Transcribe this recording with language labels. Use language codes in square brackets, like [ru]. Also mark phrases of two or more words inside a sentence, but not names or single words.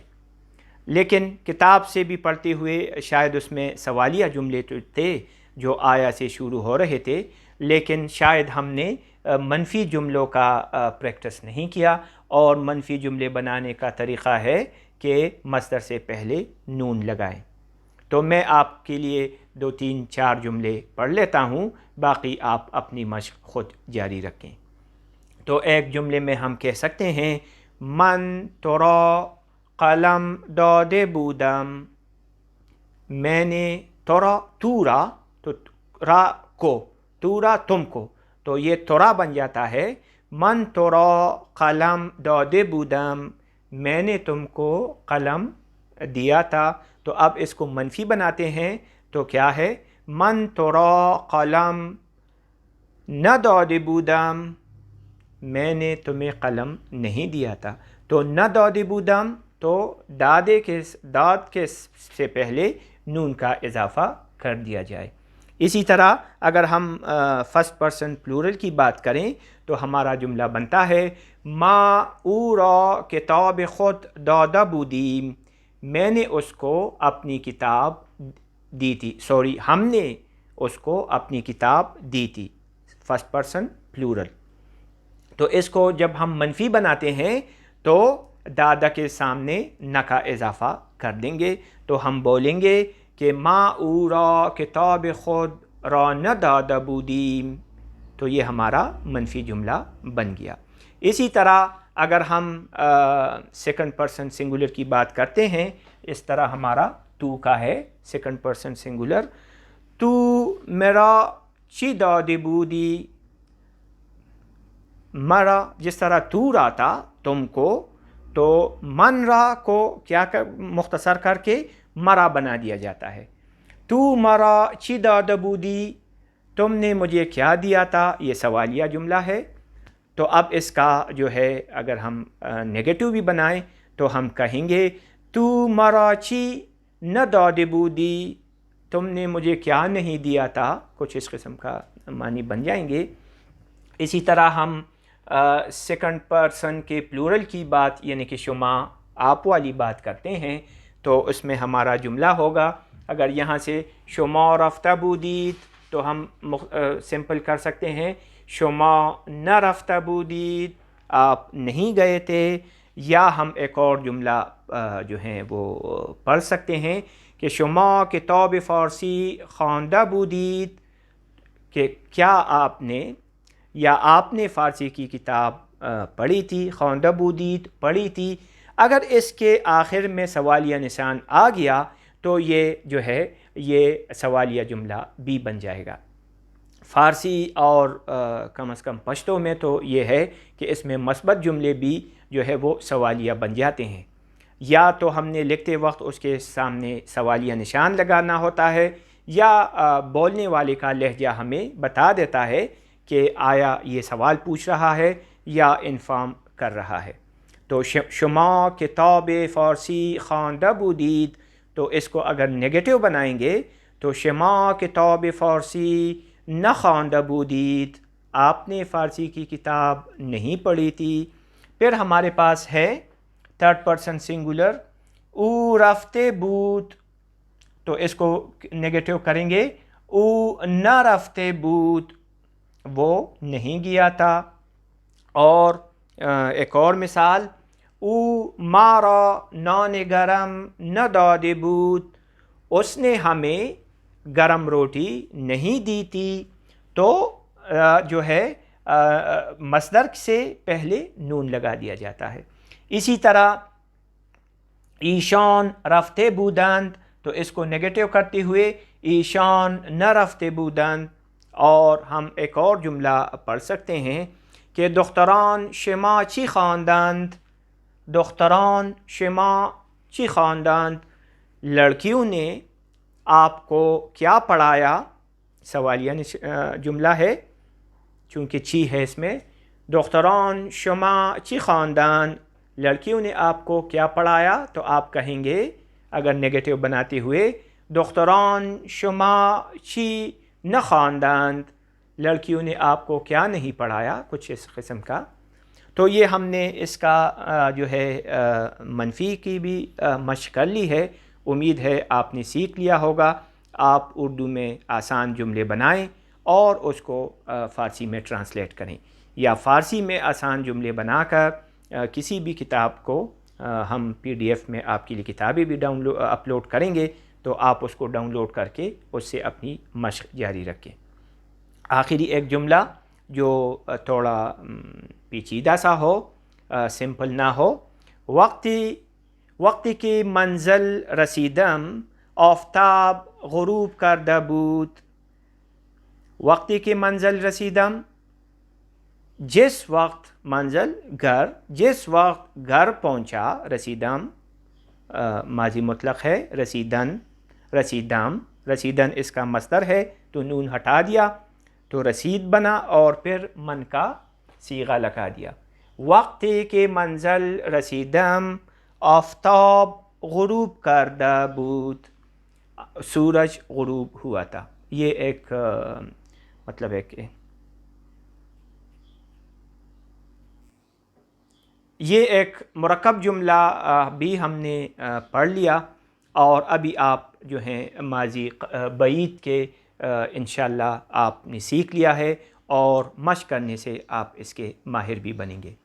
[ur] لیکن کتاب سے بھی پڑھتے ہوئے شاید اس میں سوالیہ جملے تو تھے جو آیا سے شروع ہو رہے تھے، لیکن شاید ہم نے منفی جملوں کا پریکٹس نہیں کیا، اور منفی جملے بنانے کا طریقہ ہے کہ مصدر سے پہلے نون لگائیں۔ تو میں آپ کے لیے 2-3-4 جملے پڑھ لیتا ہوں، باقی آپ اپنی مشق خود جاری رکھیں۔ تو ایک جملے میں ہم کہہ سکتے ہیں [fa] من تو را قلم داده بودم، [ur] میں نے تورا تورا تو را کو، تورا تم کو، تو یہ تورا بن جاتا ہے [fa] من تورا قلم داده بودم، [ur] میں نے تم کو قلم دیا تھا۔ تو اب اس کو منفی بناتے ہیں تو کیا ہے [fa] من تورا قلم نہ داده بودم، [ur] میں نے تمہیں قلم نہیں دیا تھا۔ تو [fa] نہ داده بودم [ur] تو داد کے سے پہلے نون کا اضافہ کر دیا جائے۔ اسی طرح اگر ہم [en] first person plural [ur] کی بات کریں تو ہمارا جملہ بنتا ہے [fa] ما او را کتاب خود داده بودیم، [ur] میں نے اس کو اپنی کتاب دی تھی، ہم نے اس کو اپنی کتاب دی تھی، [en] first person plural. [ur] تو اس کو جب ہم منفی بناتے ہیں تو دادا کے سامنے نہ کا اضافہ کر دیں گے، تو ہم بولیں گے کہ [fa] ما او را کتاب خود را نہ داده بودیم، [ur] تو یہ ہمارا منفی جملہ بن گیا۔ اسی طرح اگر ہم [en] second person singular [ur] کی بات کرتے ہیں، اس طرح ہمارا تو کا ہے [en] second person singular, [fa] تو میرا چی داده بودی، [ur] مرا جس طرح تو را تھا تم کو، تو من را کو کیا مختصر کر کے مرا بنا دیا جاتا ہے۔ [fa] تو مرا چی داده بودی، [ur] تم نے مجھے کیا دیا تھا، یہ سوالیہ جملہ ہے۔ تو اب اس کا جو ہے اگر ہم نیگیٹو بھی بنائیں تو ہم کہیں گے [fa] تو مرا چی نہ داده بودی، [ur] تم نے مجھے کیا نہیں دیا تھا، کچھ اس قسم کا معنی بن جائیں گے۔ اسی طرح ہم [en] second person [ur] کے پلورل کی بات یعنی کہ شما آپ والی بات کرتے ہیں تو اس میں ہمارا جملہ ہوگا، اگر یہاں سے [fa] شما رفته بودید [ur] تو ہم سمپل کر سکتے ہیں [fa] شما نہ رفته بودید، [ur] آپ نہیں گئے تھے، یا ہم ایک اور جملہ جو ہیں وہ پڑھ سکتے ہیں کہ [fa] شما کتاب فارسی خوانده بودید، [ur] کہ کیا آپ نے یا آپ نے فارسی کی کتاب پڑھی تھی، [fa] خوانده بودید [ur] پڑھی تھی۔ اگر اس کے آخر میں سوالیہ نشان آ گیا تو یہ جو ہے یہ سوالیہ جملہ بھی بن جائے گا۔ فارسی اور کم از کم پشتو میں تو یہ ہے کہ اس میں مثبت جملے بھی جو ہے وہ سوالیہ بن جاتے ہیں، یا تو ہم نے لکھتے وقت اس کے سامنے سوالیہ نشان لگانا ہوتا ہے، یا بولنے والے کا لہجہ ہمیں بتا دیتا ہے کہ آیا یہ سوال پوچھ رہا ہے یا انفارم کر رہا ہے۔ [fa] تو شما کتاب فارسی خوانده بودید، [ur] تو اس کو اگر نیگیٹو بنائیں گے تو [fa] شما کتاب فارسی نہ خوانده بودید، [ur] آپ نے فارسی کی کتاب نہیں پڑھی تھی۔ پھر ہمارے پاس ہے [en] third person singular [fa] او رفته بود، [ur] تو اس کو نیگیٹو کریں گے [fa] او نہ رفته بود، [ur] وہ نہیں گیا تھا۔ اور ایک اور مثال [fa] او ما را نان گرم نہ داده بود، [ur] اس نے ہمیں گرم روٹی نہیں دی تھی، تو جو ہے مصدر سے پہلے نون لگا دیا جاتا ہے۔ اسی طرح [fa] ایشان رفته بودند، [ur] تو اس کو نیگیٹو کرتے ہوئے [fa] ایشان نہ رفته بودند۔ [ur] اور ہم ایک اور جملہ پڑھ سکتے ہیں کہ [fa] دختران شما چی خواندند، دختران شما چی خواندند، [ur] لڑکیوں نے آپ کو کیا پڑھایا، سوالیہ جملہ ہے چونکہ چی ہے اس میں، [fa] دختران شما چی خواندن، [ur] لڑکیوں نے آپ کو کیا پڑھایا، تو آپ کہیں گے اگر نگیٹو بناتے ہوئے [fa] دختران شما چی نہ خواندند، [ur] لڑکیوں نے آپ کو کیا نہیں پڑھایا، کچھ اس قسم کا۔ تو یہ ہم نے اس کا جو ہے منفی کی بھی مشق کر لی ہے، امید ہے آپ نے سیکھ لیا ہوگا۔ آپ اردو میں آسان جملے بنائیں اور اس کو فارسی میں ٹرانسلیٹ کریں، یا فارسی میں آسان جملے بنا کر کسی بھی کتاب کو ہم PDF میں آپ کے لیے کتابیں بھی اپلوڈ کریں گے، تو آپ اس کو ڈاؤن لوڈ کر کے اس سے اپنی مشق جاری رکھیں۔ آخری ایک جملہ جو تھوڑا پیچیدہ سا ہو، سمپل نہ ہو، [fa] وقتی کی منزل رسیدم آفتاب غروب کرده بود۔ وقتی کی منزل رسیدم، [ur] جس وقت منزل گھر، جس وقت گھر پہنچا، رسیدم ماضی مطلق ہے، رسیدم رسیدن اس کا مصدر ہے، تو نون ہٹا دیا تو رسید بنا، اور پھر من کا صیغہ لگا دیا۔ [fa] وقتی کے منزل رسیدم آفتاب غروب کرده بود، [ur] سورج غروب ہوا تھا۔ یہ ایک مطلب ہے کہ یہ ایک مرکب جملہ بھی ہم نے پڑھ لیا، اور ابھی آپ جو ہیں ماضی بعید کے انشاءاللہ آپ نے سیکھ لیا ہے، اور مشق کرنے سے آپ اس کے ماہر بھی بنیں گے۔